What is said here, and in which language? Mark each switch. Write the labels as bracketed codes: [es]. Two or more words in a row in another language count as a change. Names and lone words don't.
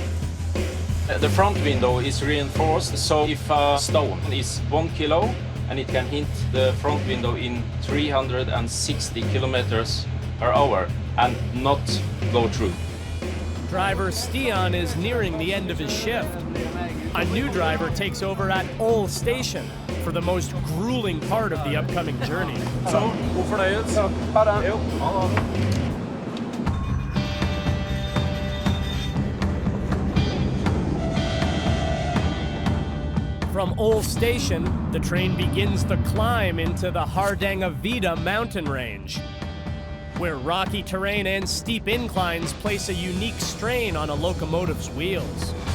[en] The front window is reinforced, so if a stone is 1 kilo and it can hit the front window in 360 kilometers per hour and not go through. Driver Stian is nearing the end of his shift. A new driver takes over at Ål Station for the most grueling part of the upcoming journey. [no] Så, god fornøyelse. Jo, ha det. [en] From Ål Station, the train begins the climb into the Hardangervidda mountain range, where rocky terrain and steep inclines place a unique strain on a locomotive's wheels.